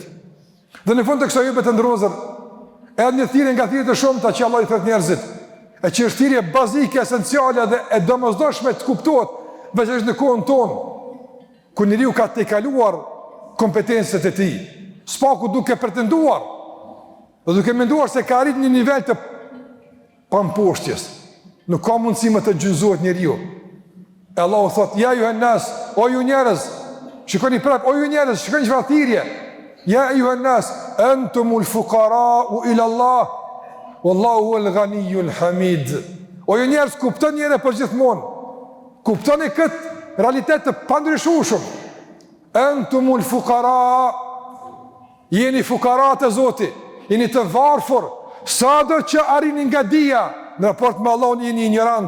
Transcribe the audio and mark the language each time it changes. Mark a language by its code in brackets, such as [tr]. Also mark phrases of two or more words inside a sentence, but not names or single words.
[sq] Dhe në fund të kësaj hyrje të ndrozur, edhe një thirrje nga thirrjet e shumta që Allah i thret njerëzit, e që është thirrje bazike, esenciale dhe e domosdoshme të kuptohet veçanërisht në kohën tonë, ku njeriu ka të kaluar kompetencët e tij, spaku duke pretenduar dhe duke menduar se ka arritur një nivel të pamposhtjes. Nuk ka mundësi më të gjynzohet njeriu. E Allahu thot: [ar] يا أيها الناس, [sq] o ju njerëz, Shikoni prap, o ju njerëz, shikoni çfarë thirrje. [ar] يا أيها الناس أنتم الفقراء إلى الله والله هو الغني الحميد. [sq] O ju njerëz, kuptoni edhe për gjithmonë. Kuptoni këtë realitet të pandryshueshëm. [ar] أنتم الفقراء, [sq] jeni fukarat e Zotit, jeni të varfër. Sado që arrini nga dija, në raport me Allahun jeni ignorant.